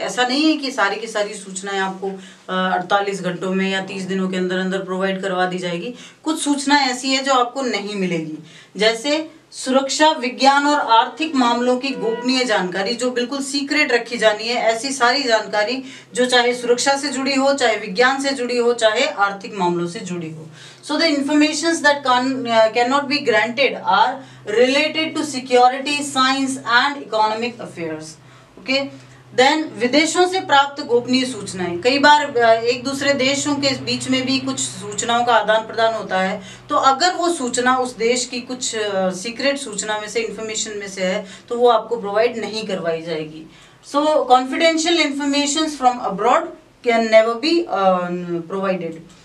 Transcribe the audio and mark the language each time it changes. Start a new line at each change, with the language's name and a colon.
Hindi: ऐसा नहीं है कि सारी की सारी सूचनाएं आपको 48 घंटों में या 30 दिनों के अंदर अंदर प्रोवाइड करवा दी जाएगी। कुछ सूचनाएं ऐसी है जो आपको नहीं मिलेगी, जैसे सुरक्षा, विज्ञान और आर्थिक मामलों की गोपनीय जानकारी जो बिल्कुल सीक्रेट रखी जानी है। ऐसी सारी जानकारी जो चाहे सुरक्षा से जुड़ी हो, चाहे विज्ञान से जुड़ी हो, चाहे आर्थिक मामलों से जुड़ी हो।
English: So the informations that cannot be granted are related to security, science and economic affairs. Okay?
Hindi: Then विदेशों से प्राप्त गोपनीय सूचनाएं, कई बार एक दूसरे देशों के बीच में भी कुछ सूचनाओं का आदान प्रदान होता है, तो अगर वो सूचना उस देश की कुछ सीक्रेट सूचना में से, इंफॉर्मेशन में से है, तो वो आपको प्रोवाइड नहीं करवाई जाएगी।
English: So confidential information from abroad can never be provided.